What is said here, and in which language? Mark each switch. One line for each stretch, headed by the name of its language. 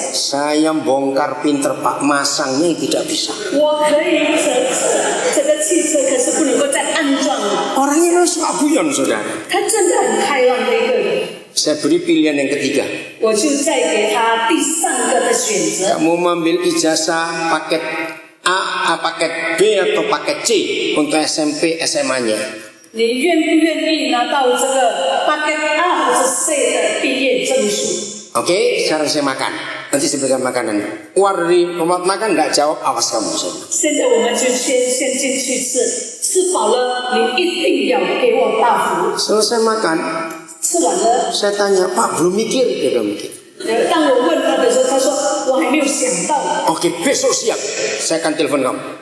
Indonesian: Saya bongkar pinter pak, masangnya tidak bisa.
Chinese: 我可以这个汽车，可是不能够再安装了。
Indonesian: Orangnya memang suka guyon, saudara.
Chinese: 他真的很开朗的一个人。
Indonesian: Saya beri pilihan yang ketiga.
Chinese: 我就再给他第3个的选择。
Indonesian: Kamu mengambil ijazah paket A, paket B atau paket C untuk SMP, SMA-nya.
Chinese: 你愿不愿意拿到这个 paket A 或者 C 的毕业证书？
Indonesian: Oke, sekarang saya makan. Nanti saya berikan makanan. Keluar dari tempat makan nggak jawab, awas kamu.
Chinese: 现在我们就先进去吃，吃饱了你一定要给我答复。
Indonesian: Selesai makan,
Chinese: 吃完了，
Indonesian: saya tanya, Pak belum mikir? Dia belum mikir.
Chinese: 当我问他的时候，他说我还没有想到。
Indonesian: Oke, besok siap. Saya akan telepon kamu.